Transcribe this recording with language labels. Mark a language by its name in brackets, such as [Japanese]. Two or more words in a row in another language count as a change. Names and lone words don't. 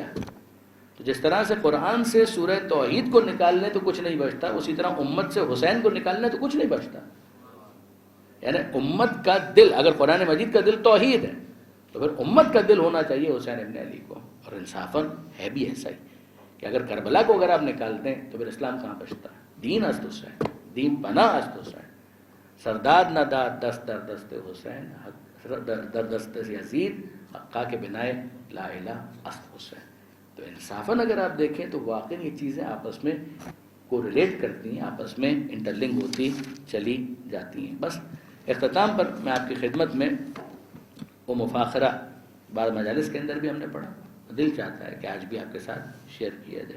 [Urdu] تو جس طرح سے قرآن سے سورہ توحید کو نکال لیں تو کچھ نہیں بچتا، اسی طرح امت سے حسین کو نکال لیں تو کچھ نہیں بچتا۔ یعنی امت کا دل، اگر قرآن مجید کا دل توحید ہے تو پھر امت کا دل ہونا چاہیے حسین ابن علی کو، اور انصافاً ہے بھی ایسا ہی کہ اگر کربلا کو اگر آپ نکال دیں تو پھر اسلام کہاں بچتا ہے؟ [Persian] دین است حسین، دین پناہ است حسین، سردار نہ داد دست در دست حسین، در دست یزید حقا کے بنائے لا الہ است حسین۔ [Urdu] تو انصافاً اگر آپ دیکھیں تو واقعی یہ چیزیں آپس میں کو ریلیٹ کرتی ہیں، آپس میں انٹرلنک ہوتی چلی جاتی ہیں۔ بس اختتام پر میں آپ کی خدمت میں وہ مفاخرہ بعض مجالس کے اندر بھی ہم نے پڑھا، دل چاہتا ہے کہ آج بھی آپ کے ساتھ شیئر کیا جائے۔